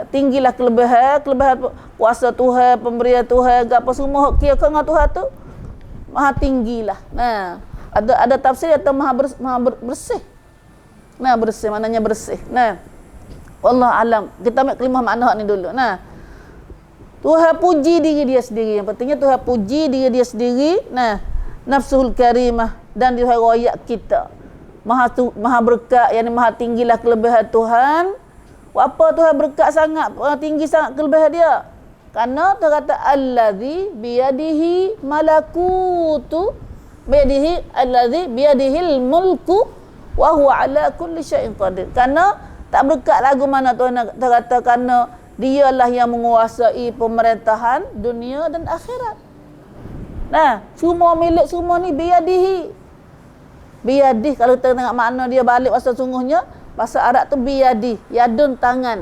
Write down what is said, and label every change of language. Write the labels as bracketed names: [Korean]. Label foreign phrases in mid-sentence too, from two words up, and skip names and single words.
[Malay] Tinggilah kelebihan kuasa Tuhan, pemberian Tuhan, apa semua kira dengan Tuhan tu maha tinggilah. Ada tafsir atau maha bersih. Bersih maknanya bersih. [Arabic] والله أعلم. [Malay] Kita ambil kelimah makna ni dulu. Nah, Tuhan puji diri dia sendiri. Yang pentingnya Tuhan puji diri dia sendiri. [Arabic] Nah, النفس الكريمة, [Malay] dan Tuhan royak kita. Maha berkat, yang maha tinggilah kelebihan Tuhan. Apa Tuhan berkat sangat, tinggi sangat kelebihan dia? Karena Tuhan kata [Arabic] الذي بيده ملكوت الذي بيده الملك وهو على كل شيء قدير. [Malay] Karena tak berkat lagu mana Tuhan kata, karena dialah yang menguasai pemerintahan dunia dan akhirat. Nah, semua milik semua ni biyadihi. Biyadih, kalau kita tengok makna dia balik bahasa sungguhnya, bahasa Arab tu biyadi, yadun tangan.